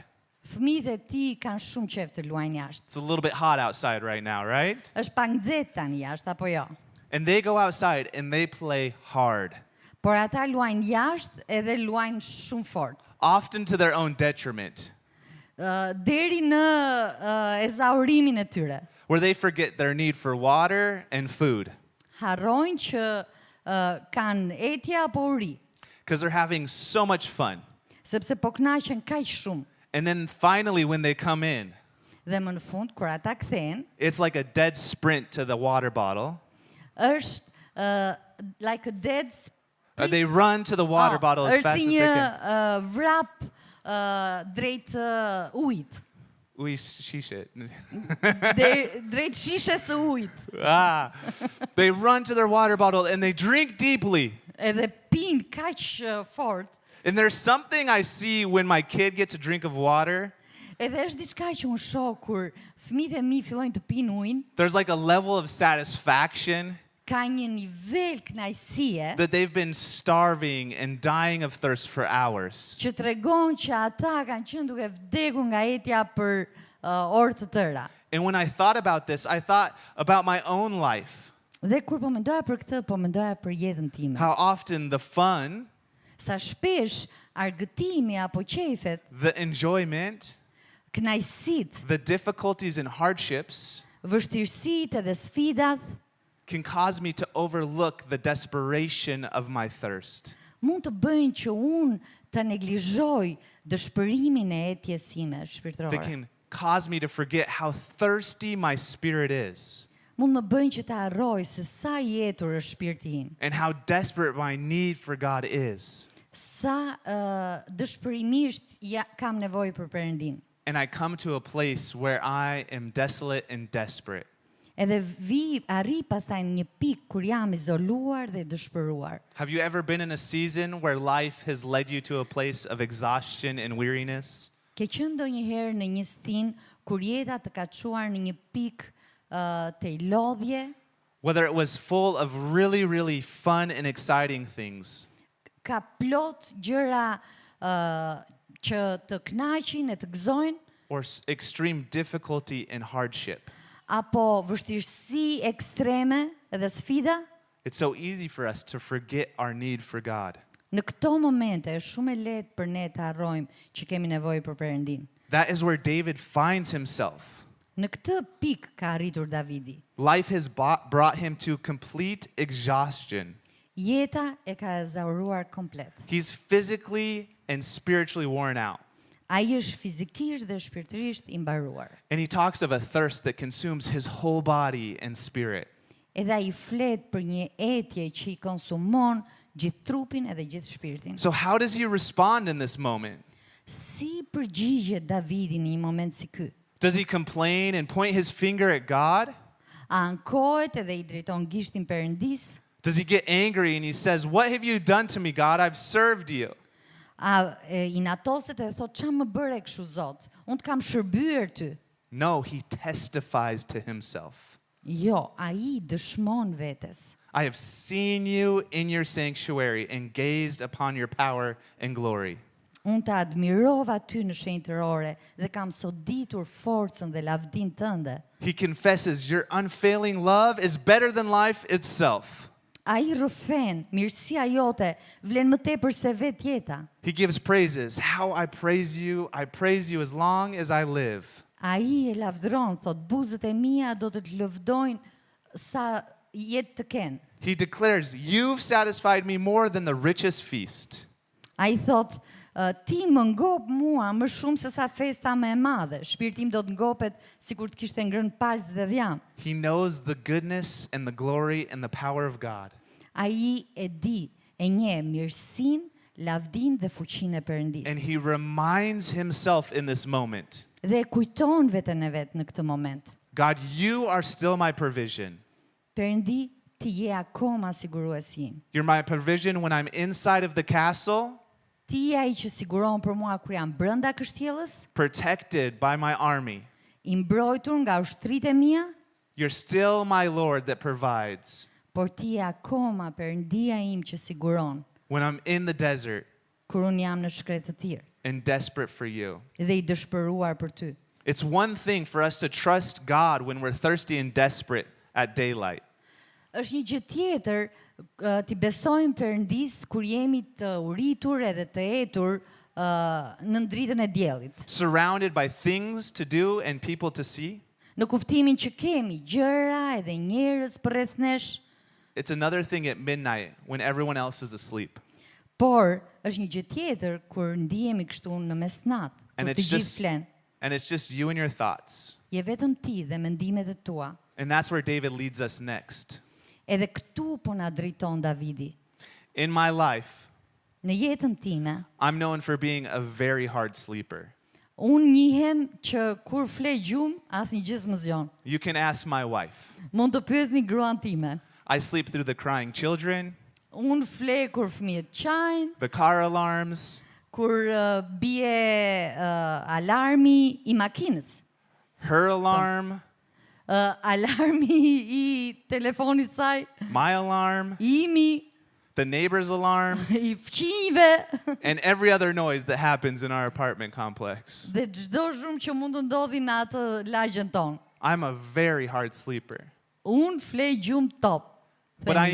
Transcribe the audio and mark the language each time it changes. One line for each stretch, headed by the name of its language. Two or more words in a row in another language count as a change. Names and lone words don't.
Albanian: Fëmijët e tij kanë shumë qejf të luajnë jashtë.
English: It's a little bit hot outside right now, right?
Albanian: Është pak nxehtë tani jashtë apo jo?
English: And they go outside and they play hard,
Albanian: Por ata luajnë jashtë edhe luajnë shumë fort.
English: often to their own detriment,
Albanian: Deri në ezaurimin e tyre.
English: where they forget their need for water and food
Albanian: Harrojnë që kanë etje apo uri,
English: because they're having so much fun.
Albanian: sepse po kënaqen kaq shumë.
English: And then finally, when they come in,
Albanian: Dhe më në fund, kur ata kthehen,
English: it's like a dead sprint to the water bottle. është like a dead They run to the water bottle as
Albanian: është
English: fast
Albanian: si
English: as
Albanian: një
English: they can.
Albanian: vrap drejt ujit.
English: We sheesh it.
Albanian: Drejt shishes së ujit.
English: They run to their water bottle and they drink deeply.
Albanian: Edhe pinë kaq fort.
English: And there's something I see when my kid gets a drink of water.
Albanian: Edhe është diçka që unë shoh kur fëmijët e mi fillojnë të pinë ujin,
English: There's like a level of satisfaction
Albanian: ka një nivel kënaqësie
English: that they've been starving and dying of thirst for hours.
Albanian: që tregon që ata kanë qenë duke vdekur nga etja për orë të tëra.
English: And when I thought about this, I thought about my own life.
Albanian: Dhe kur po mendoja për këtë, po mendoja për jetën time.
English: How often the fun,
Albanian: Sa shpesh argëtimi apo qejfet,
English: the enjoyment,
Albanian: kënaqësitë,
English: the difficulties and hardships
Albanian: vështirësitë dhe sfidat
English: can cause me to overlook the desperation of my thirst.
Albanian: mund të bëjnë që unë të neglizhoj dëshpërimin e etjes sime
English: They
Albanian: shpirtërore.
English: can cause me to forget how thirsty my spirit is
Albanian: Mund më bëjnë që të harroj se sa i jetur është shpirti im.
English: and how desperate my need for God is.
Albanian: Sa dëshpërimisht kam nevojë për Perëndin.
English: And I come to a place where I am desolate and desperate.
Albanian: Edhe arri pastaj në një pikë kur jam izoluar dhe dëshpëruar.
English: Have you ever been in a season where life has led you to a place of exhaustion and weariness?
Albanian: Ke qenë ndonjëherë në një stin kur jeta të ka çuar në një pikë të lodhje,
English: Whether it was full of really, really fun and exciting things,
Albanian: ka plot gjëra që të kënaqin e të gëzojnë,
English: or extreme difficulty and hardship.
Albanian: apo vështirësi ekstreme dhe sfida,
English: It's so easy for us to forget our need for God.
Albanian: në këto momente është shumë e lehtë për ne të harrojmë që kemi nevojë për Perëndin.
English: That is where David finds himself.
Albanian: Në këtë pikë ka arritur Davidi.
English: Life has brought him to complete exhaustion.
Albanian: Jeta e ka ezauruar komplet.
English: He's physically and spiritually worn out.
Albanian: Ai është fizikisht dhe shpirtërisht i mbaruar.
English: And he talks of a thirst that consumes his whole body and spirit.
Albanian: Edhe ai flet për një etje që i konsumon gjithë trupin edhe gjithë shpirtin.
English: So how does he respond in this moment?
Albanian: Si përgjigjet Davidi në një moment si ky?
English: Does he complain and point his finger at God?
Albanian: A ankohet edhe i drejton gishtin Perëndis?
English: Does he get angry and he says, "What have you done to me, God? I've served you."
Albanian: A i natoset edhe thot, "Ç'a më bëre kështu Zot? Unë të kam shërbyer ty."
English: No, he testifies to himself.
Albanian: Jo, ai dëshmon vetes.
English: I have seen you in your sanctuary and gazed upon your power and glory.
Albanian: Unë të admirova ty në shenjtërore dhe kam soditur forcën dhe lavdin tënde.
English: He confesses, "Your unfailing love is better than life itself."
Albanian: Ai rrëfen, mirësia jote vlen më tepër se vetë jeta.
English: He gives praises. "How I praise you as long as I live."
Albanian: Ai e lavdron, thot, buzët e mia do të lëvdojnë sa jetë të kenë.
English: He declares, "You've satisfied me more than the richest feast."
Albanian: Ai thot, ti më ngop mua më shumë se sa festa më e madhe. Shpirti im do të ngopet sikur të kishte ngrënë palc dhe dhjam.
English: He knows the goodness and the glory and the power of God.
Albanian: Ai e di, e njeh mirësinë, lavdinë dhe fuqinë e Perëndisë.
English: And he reminds himself in this moment,
Albanian: Dhe kujton veten e vet në këtë moment.
English: God, you are still my provision.
Albanian: Perëndi, ti je akoma siguruesi im.
English: You're my provision when I'm inside of the castle,
Albanian: Ti je ai që siguron për mua kur jam brenda kështjellës,
English: protected by my army.
Albanian: I mbrojtur nga ushtritë e mia,
English: You're still my Lord that provides.
Albanian: por ti je akoma Perëndia im që siguron
English: When I'm in the desert
Albanian: kur un jam në shkretë të tir
English: and desperate for you.
Albanian: dhe I dëshpëruar për ty.
English: It's one thing for us to trust God when we're thirsty and desperate at daylight.
Albanian: Është një gjë tjetër ti besojmë Perëndis kur jemi të uritur edhe të etur në dritën e diellit.
English: Surrounded by things to do and people to see.
Albanian: Në kuptimin që kemi gjëra edhe njerëz përreth nesh,
English: It's another thing at midnight when everyone else is asleep.
Albanian: por është një gjë tjetër kur ndihemi kështu në mesnatë,
English: And
Albanian: kur të
English: it's
Albanian: gjithë
English: just
Albanian: flen.
English: and it's just you and your thoughts.
Albanian: Je vetëm ti dhe mendimet e tua.
English: And that's where David leads us next.
Albanian: Edhe këtu po na drejton Davidi.
English: In my life,
Albanian: Në jetën time,
English: I'm known for being a very hard sleeper.
Albanian: unë njihem që kur fle gjumë, asnjë gjë s'më zgjon.
English: You can ask my wife.
Albanian: Mund të pyesni gruan time.
English: I sleep through the crying children,
Albanian: Unë fle kur fëmijët qajnë,
English: the car alarms,
Albanian: kur bie alarmi I makinës,
English: her alarm,
Albanian: alarmi I telefonit saj,
English: my alarm,
Albanian: imi,
English: the neighbor's alarm,
Albanian: I fëmijëve
English: and every other noise that happens in our apartment complex.
Albanian: dhe çdo zhurmë që mund të ndodhi në atë lagjen tonë.
English: I'm a very hard sleeper.
Albanian: Unë fle gjumë top.
English: But I